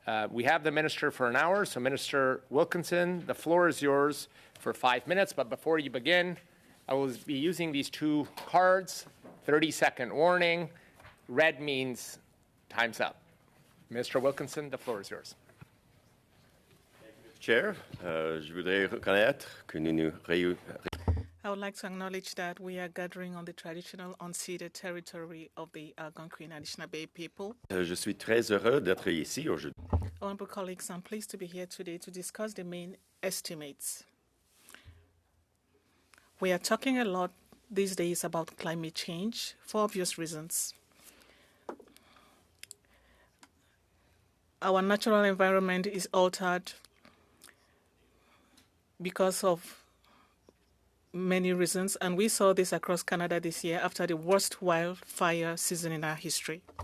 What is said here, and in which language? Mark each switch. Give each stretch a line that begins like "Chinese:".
English: We have the Minister for an hour, so Minister Wilkinson, the floor is yours for 5 minutes. But before you begin, I will be using these two cards, 30-second warning. Red means time's up. Mr. Wilkinson, the floor is yours.
French: Chair, je voudrais reconnaître que nous
English: I would like to acknowledge that we are gathering on the traditional unceded territory of the Algonquin Anishinaabe people.
French: Je suis très heureux d'être ici aujourd'hui.
English: Honorable colleagues, I'm pleased to be here today to discuss the main estimates. We are talking a lot these days about climate change for obvious reasons. Our natural environment is altered because of many reasons, and we saw this across Canada this year after the worst wildfire season in our history.